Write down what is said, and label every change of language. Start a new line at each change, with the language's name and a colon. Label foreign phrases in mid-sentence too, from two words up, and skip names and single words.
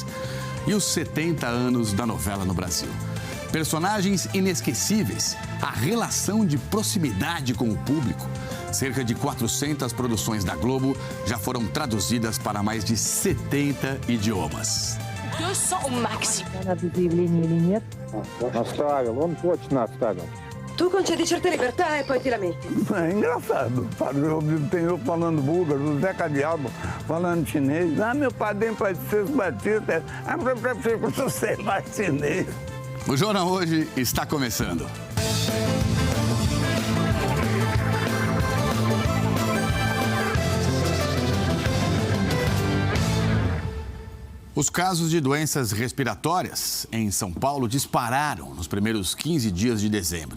Portuguese: E os 70 anos da novela no Brasil. Personagens inesquecíveis, a relação de proximidade com o público. Cerca de 400 produções da Globo já foram traduzidas para mais de 70 idiomas.
French: 200 au maxi.
Russian: Наставил, он точно оставил.
Italian: Tu concedi certe libertà e poi ti lamenti.
Portuguese: É engraçado. Tem eu falando búlgaro, o Zeca Diabo falando chinês. Ah, meu padrinho pode ser batista. Ah, eu sei mais chinês. O Jornal Hoje está começando. Os casos de doenças respiratórias em São Paulo dispararam nos primeiros 15 dias de dezembro.